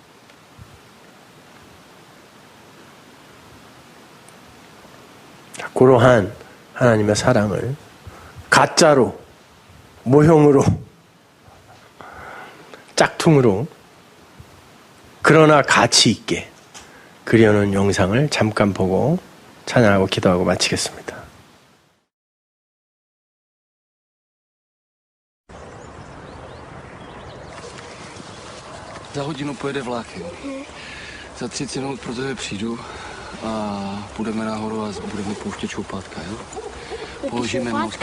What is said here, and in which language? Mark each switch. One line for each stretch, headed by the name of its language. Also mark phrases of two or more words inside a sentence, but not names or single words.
Korean: 그러한 하나님의 사랑을 가짜로, 모형으로, 짝퉁으로, 그러나 가치 있게 그려놓은 영상을 잠깐 보고 찬양하고 기도하고 마치겠습니다.
Czech: Za hodinu pojede vlákem. Za 30 minut pro tebe přijdu a půjdeme nahoru a budeme pouštět šoupátka, jo? Položíme most.